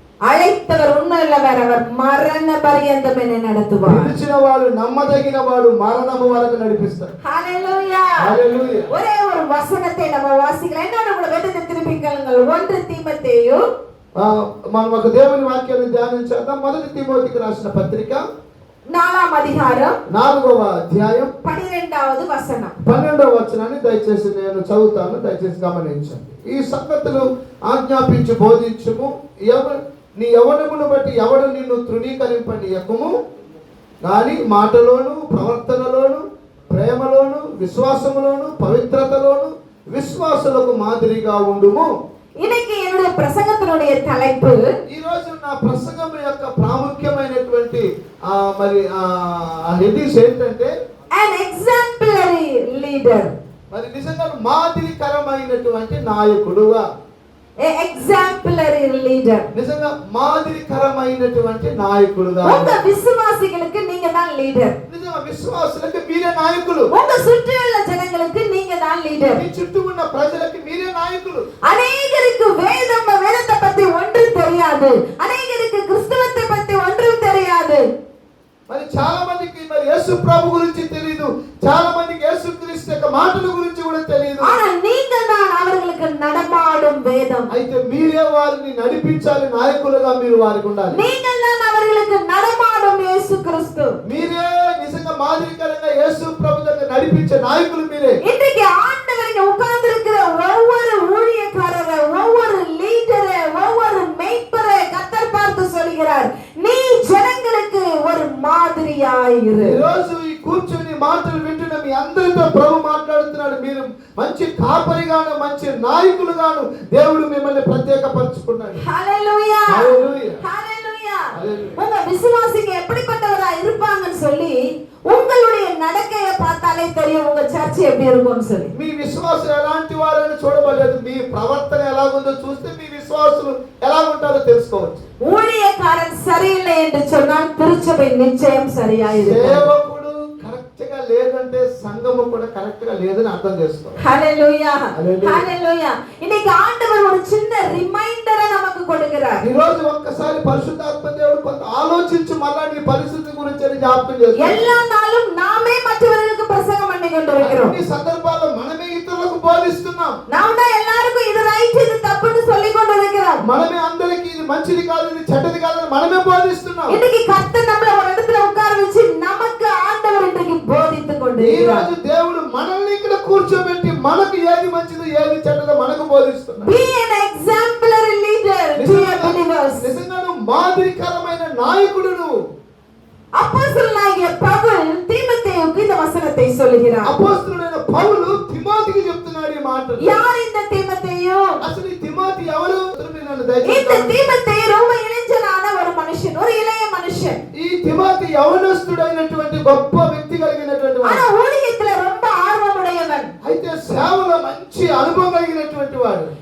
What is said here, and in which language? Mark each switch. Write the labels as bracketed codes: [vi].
[ta] அழைத்தவர் உண்மையுள்ளவர், அவர் மரண பரியந்தம் என்னை நடத்துவார். [te] పిలిచిన వాడు నమ్మదగిన వాడు, మరణము వరకు నడిపిస్తాడు. [ta] ஹalleluya. [te] హల్లెలూయా. [ta] ஒரே ஒரு வசனத்தை நம்ம வாசிக்கலாம். என்னோட கூட வேதத்தை திருப்பி கேளுங்கள். 1 தீமோத்தேயு [te] మనం ఒక దేవుని వాక్యాన్ని ధ్యానించేద్దాం. 1 తిమోతికి రాసిన పత్రిక 4వ అధ్యాయం 4వ అధ్యాయం 12వ వచనం. 12వ వచనాన్ని దయచేసి నేను చదువుతాను, దయచేసి గమనించండి. ఈ సంగతులు ఆజ్ఞాపించి బోధించుము. నీ యవ్వనమును బట్టి ఎవడు నిన్ను తృణీకరింపనీయకుము, కానీ మాటలోను ప్రవర్తనలోను ప్రేమలోను విశ్వాసములోను పవిత్రతలోను విశ్వాసులకు మాదిరిగా ఉండుము. [ta] இன்னைக்கு என்னுடைய பிரசங்கத்தினுடைய தலைப்பு, [te] ఈ రోజు నా ప్రసంగం యొక్క ప్రాముఖ్యమైనటువంటి మరి హెడ్డింగ్స్ ఏంటంటే [en] an exemplary leader. [te] మరి నిజంగా మాదిరికరమైనటువంటి నాయకుడుగా, [en] exemplary leader. [te] నిజంగా మాదిరికరమైనటువంటి నాయకుడుగా. [ta] உங்க விசுவாசிகளுக்கு நீங்க தான் లీడర్. [te] నిజంగా విశ్వాసులకు మీరే నాయకులు. [ta] உங்க சுற்றியுள்ள ஜனங்களுக்கு நீங்க தான் లీడర్. [te] మీ చుట్టూ ఉన్న ప్రజలకు మీరే నాయకులు. [ta] அநேகருக்கு வேதத்தை பத்தி ஒன்றும் தெரியாது, அநேகருக்கு கிறிஸ்தவத்தை பத்தி ஒன்றும் தெரியாது. [te] మరి చాలా మందికి మరి యేసు ప్రభు గురించి తెలియదు, చాలా మందికి యేసు క్రీస్తు యొక్క మాటల గురించి కూడా తెలియదు. [ta] ஆனா நீங்க தான் அவர்களுக்கு நடமாடும் வேதம். [te] అయితే మీరే వారిని నడిపించాలి, నాయకులుగా మీరు వారికి ఉండాలి. [ta] நீங்கள் தான் அவர்களுக்கு நடமாடும் இயேசு கிறிஸ்து. [te] మీరే నిజంగా మాదిరికరంగా యేసు ప్రభు దగ్గర నడిపించే నాయకులు మీరే. [ta] இன்றைக்கு ஆண்டவர் இங்க உட்கார்ந்து இருக்கிற ஒவ்வொரு ஊழியக்காரரை, ஒவ்வொரு லீடரை, ஒவ்வொரு மேய்ப்பரை கர்த்தர் பார்த்து சொல்கிறார், நீ ஜனங்களுக்கு ஒரு மாதிரியாய் இரு. [te] ఈ రోజు ఈ కూర్చొని మాటలు వింటున్న మీ అందరితో ప్రభు మాట్లాడుతున్నాడు. మీరు మంచి కాపరిగాను మంచి నాయకులుగాను దేవుడు మిమ్మల్ని ప్రత్యేకపరుచుకున్నాడు. హల్లెలూయా, హల్లెలూయా, హల్లెలూయా. హల్లెలూయా. [ta] உங்க விசுவாசிங்க எப்படிப்பட்டவரா இருப்பாங்கன்னு சொல்லி உங்களுடைய நடக்கையை பார்த்தாலே தெரியும் உங்க சர்ச் எப்படி இருக்கும்னு சொல்லி. [te] మీ విశ్వాసులు ఎలాంటి వారని చూడబడలేదు, మీ ప్రవర్తన ఎలాగుందో చూస్తే మీ విశ్వాసులు ఎలా ఉంటారో తెలుసుకోవచ్చు. [ta] ஊழியக்காரன் சரியில்லை என்று சொன்னால் திருச்சபை நிச்சயம் சரியாயிருக்கும். [te] సేవకుడు కరెక్ట్ గా లేదంటే సంఘము కూడా కరెక్ట్ గా లేదని అర్థం చేసుకోవాలి. [ta] ஹல்லேலூயா, [te] హల్లెలూయా. [ta] ஹல்லேலూயா. இன்னைக்கு ஆண்டவர் ஒரு சின்ன ரிமைண்டரை நமக்கு கொடுக்கிறார். [te] ఈ రోజు ఒక్కసారి పరిశుద్ధాత్మ దేవుడు కొంత ఆలోచించి మళ్ళా నీ పరిస్థితి గురించి జ్ఞాపకం చేస్తాడు. [ta] எல்லா நாளும் நாமே மற்றவர்களுக்கு பிரசங்கம் பண்ணி கொண்டிருக்கிறோம். [te] ఈ సందర్భాల్లో మనమే ఇతరులకు బోధిస్తున్నాం. [ta] நாம் தான் எல்லாருக்கும் இது ரைட் இது தப்புன்னு சொல்லி கொண்டிருக்கிறோம். [te] మనమే అందరికి ఇది మంచిది కాదు ఇది చెడ్డది కాదని మనమే బోధిస్తున్నాం. [ta] இன்னைக்கு கர்த்தர் நம்மள ஒரு இடத்துல உட்கார வச்சு நமக்கு ஆண்டவர் இன்றைக்கு போதித்து [te] ఈ [ta] கொண்டிருக்கிறார். [te] రోజు దేవుడు మనల్ని ఇక్కడ కూర్చోబెట్టి మనకు ఏది మంచిదో ఏది చెడ్డదో మనకు బోధిస్తున్నాడు. [en] Be an exemplary leader to your believers. [te] నిజంగా నువ్వు మాదిరికరమైన నాయకుడు. నువ్వు [ta] அப்போஸ்தலனாகிய பவுல் தீமோத்தேயுக்கு இந்த வசனத்தை சொல்கிறார். [te] అపోస్తలుడైన పౌలు తిమోతికి చెప్తున్నాడు ఈ మాటలు. [ta] யார் இந்த தீமோத்தேயு? [te] అసలు ఈ తిమోతి ఎవరు? నన్ను [ta] இந்த [te] దయచేసి [ta] தீமோத்தேயு ரொம்ப இளைஞனான ஒரு மனுஷன், ஒரு இளைய மனுஷன். [te] ఈ తిమోతి యవనస్తుడైనటువంటి గొప్ప వ్యక్తి కలిగినటువంటి [ta] ஆனா [te] వాడు. [ta] ஊழியத்துல ரொம்ப ஆர்வமுடையவன். [te] అయితే సేవలో మంచి అనుభవం కలిగినటువంటి వాడు.